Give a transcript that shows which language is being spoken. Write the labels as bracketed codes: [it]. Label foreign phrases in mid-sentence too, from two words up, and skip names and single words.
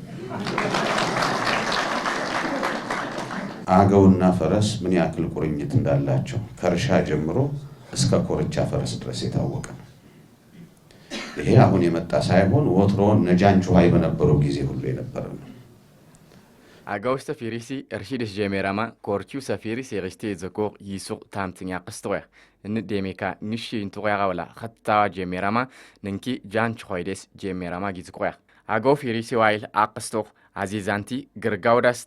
[am] አገውና ፈረስ ምን ያክል ቁርኝት እንዳላቸው ከርሻ ጀምሮ እስከ ኮርቻ ፈረስ ድረስ የታወቀ ነው። ይሄ አሁን የመጣ ሳይሆን ወትሮ ነጃንቹ ሃይ በነበረው ጊዜ ሁሉ የነበረ ነው። [awn] አጋውስተ ፊሪሲ እርሺድስ ጀሜራማ ኮርቹ ሰፊሪስ የሪስቴ ዘኮር ይሱቅ ታምትኛ ቅስተወር እን ዴሜካ ንሽ ኢንቱራራውላ ኸታዋ ጀሜራማ ንንኪ ጃንቹ ሆይደስ ጀሜራማ ጊዝቆር አጋው ፊሪሲ ዋይል አቅስቶር አዚዛንቲ ግርጋው ዳስታ